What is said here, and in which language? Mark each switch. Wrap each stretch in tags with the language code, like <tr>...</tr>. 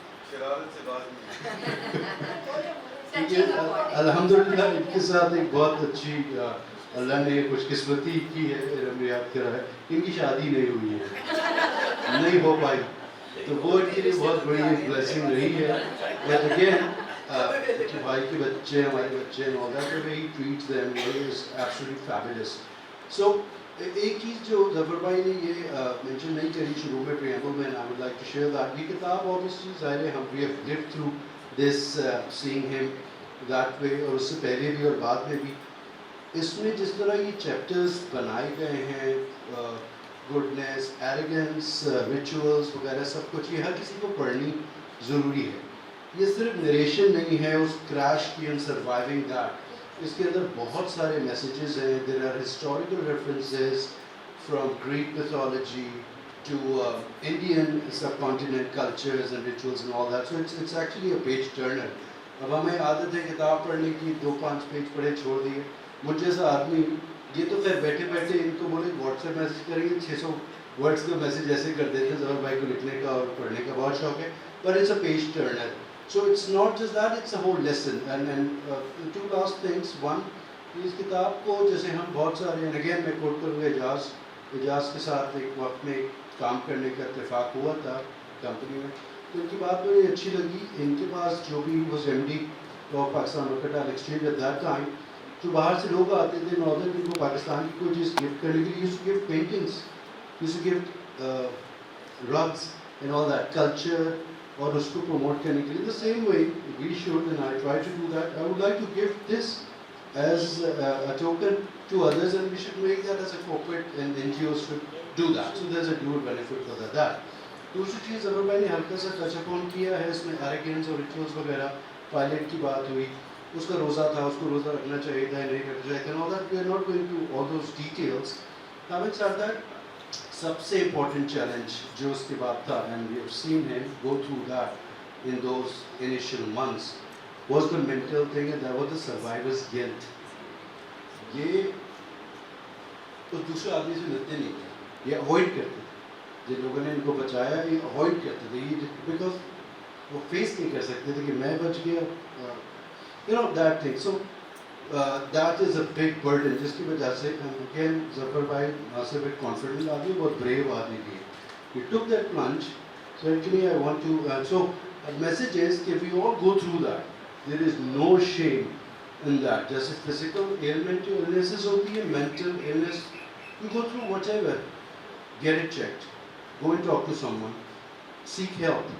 <ur>شرارت سے بات نہیں. الحمد للہ ان کے ساتھ ایک بہت اچھی اللہ نے خوشقسمتی کی ہے, رمیات کرا ہے, ان کی شادی نہیں ہوئی ہے, نہیں ہو پائی, تو وہ ان کے لیے بہت بڑی ایک بلیسنگ رہی ہے.</ur> <en>but again</en> <ur>بھائی کے بچے, ہمارے بچے ہیں,</ur> <en>all that, the way he treats them is absolutely fabulous.</en> <ur>So ایک چیز جو ظفر بھائی نے یہ مینشن نہیں کری شروع میں پریمبل میں,</ur> <en>I would like to share that.</en> <ur>یہ کتاب obviously ظاہر ہے ہم</ur> <en>we have lived through this, seeing him that way,</en> <ur>اور اس سے پہلے بھی اور بعد میں بھی. اس میں جس طرح یہ چیپٹرز بنائے گئے ہیں, گڈنس, ایریگنس, ریچولس وغیرہ سب کچھ, یہ ہر کسی کو پڑھنی ضروری ہے. یہ صرف نریشن نہیں ہے اس کریش کی</ur> <en>and surviving that,</en> <ur>اس کے اندر بہت سارے میسیجز ہیں.</ur> <en>There are historical references from Greek mythology to Indian subcontinent cultures and rituals and all that. So it's actually a page turner.</en> <ur>اب ہمیں عادت ہے کتاب پڑھنے کی, 2-5 پیج پڑھے چھوڑ دیے. مجھ جیسا آدمی یہ تو خیر بیٹھے بیٹھے ان کو بولے واٹس ایپ میسیج کریں گے, 600 ورڈس کا میسیج ایسے کر دیتے ہیں. ظفر بھائی کو لکھنے کا اور پڑھنے کا بہت شوق ہے,</ur> <en>but it's a page turner. So it's not just that, it's a whole lesson. And two last things.</en> <ur>One, اس کتاب کو جیسے ہم بہت سارے,</ur> <en>and again</en> <ur>میں کوٹ کروں گا اجاز کے ساتھ ایک وقت میں کام کرنے کا اتفاق ہوا تھا کمپنی میں, تو ان کی بات مجھے اچھی لگی. ان کے پاس جو بھی</ur> <en>was MD of Pakistan mercantile exchange at that time,</en> <ur>جو باہر سے لوگ آتے تھے ناردرن, جن کو پاکستان کی کوئی چیز گفٹ کرنے کے لیے,</ur> <en>use to gift paintings, use to gift rugs and all that,</en> <ur>culture, اور اس کو پروموٹ کرنے کے لیے.</ur> <en>The same way we should, and I try to do that. I would like to gift this as a token to others, and we should make that as a corporate, and NGOs should do that. So there's a dual benefit for that.</en> <ur>دوسری چیز ظفر بھائی نے ہلکا سا touch upon کیا ہے, اس میں ایریگنس اور ریچولس وغیرہ, پائلٹ کی بات ہوئی, اس کا روزہ تھا, اس کو روزہ رکھنا چاہیے تھا, نہیں رکھنا چاہیے تھا,</ur> <en>all that we are not going to all those details. Having said that,</en> <ur>سب سے امپورٹنٹ چیلنج جو اس کے بعد تھا,</ur> <en>and we have seen him go through that in those initial months, was the mental thing, and that was the survivor's guilt.</en> <ur>یہ اس دوسرے آدمی سے لڑتے نہیں تھے, یہ اوائڈ کرتے تھے. جن لوگوں نے ان کو بچایا یہ اوائڈ کرتے تھے, یہ بیکاز وہ فیس نہیں کر سکتے تھے کہ میں بچ گیا,</ur> <en>you know that thing. So that is a big burden,</en> <ur>جس کی وجہ سے again ظفر بھائی نہ صرف ایک کانفیڈنٹ آدمی, بہت بریو آدمی بھی ہے.</ur> <en>He took that plunge. So actually I want to, so the message is کہ we all go through that. There is no shame in that. جیسے physical ailment illnesses ہوتی ہے, mental illness, you go through whatever, get it checked, go and talk to someone, seek help.</en>